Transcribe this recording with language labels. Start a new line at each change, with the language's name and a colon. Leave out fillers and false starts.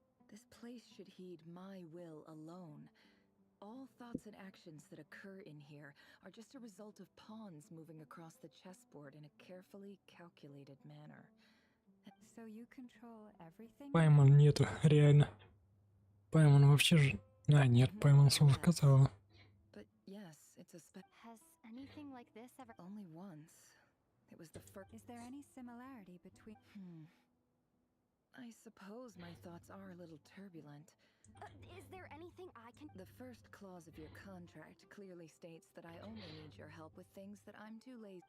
English: This place should heed my will alone. All thoughts and actions that occur in here are just a result of pawns moving across the chessboard in a carefully calculated manner. So you control everything?
Russian: Пайман нету, реально. Пайман вообще же... А, нет, Пайман слово сказала.
English: But yes, it's a Has anything like this ever... Only once. It was the first... Is there any similarity between... I suppose my thoughts are a little turbulent. Is there anything I can... The first clause of your contract clearly states that I only need your help with things that I'm too lazy...